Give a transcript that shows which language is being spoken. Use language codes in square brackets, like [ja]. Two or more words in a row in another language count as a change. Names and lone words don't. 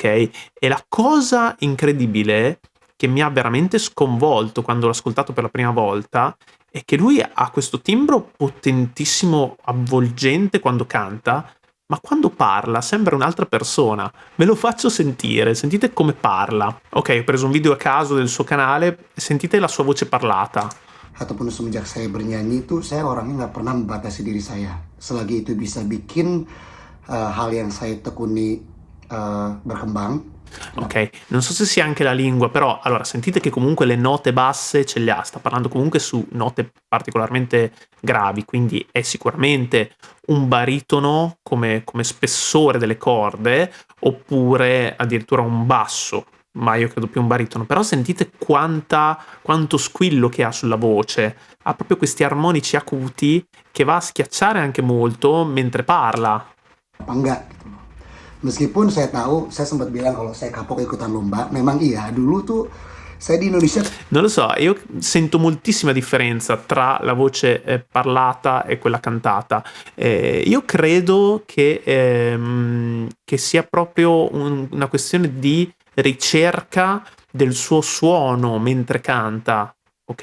[it] E la cosa incredibile che mi ha veramente sconvolto quando l'ho ascoltato per la prima volta è che lui ha questo timbro potentissimo, avvolgente quando canta, ma quando parla sembra un'altra persona. Ve lo faccio sentire, sentite come parla. Ok, ho preso un video a caso del suo canale, sentite la sua voce parlata. [id] Ataupun semenjak saya bernyanyi itu saya orangnya nggak pernah membatasi diri saya selagi itu bisa bikin hal yang saya tekuni berkembang. [it] Ok, non so se sia anche la lingua, però allora sentite che comunque le note basse ce le ha, sta parlando comunque su note particolarmente gravi, quindi è sicuramente un baritono come spessore delle corde, oppure addirittura un basso, ma io credo più un baritono. Però sentite quanto squillo che ha sulla voce, ha proprio questi armonici acuti che va a schiacciare anche molto mentre parla. [id] Apa enggak gitu loh. Meskipun saya tahu, saya sempat bilang kalau saya kapok ikutan lomba, memang iya, dulu tuh saya di Indonesia. [it] Non lo so, io sento moltissima differenza tra la voce parlata e quella cantata. Io credo che sia proprio una questione di ricerca del suo suono mentre canta, ok?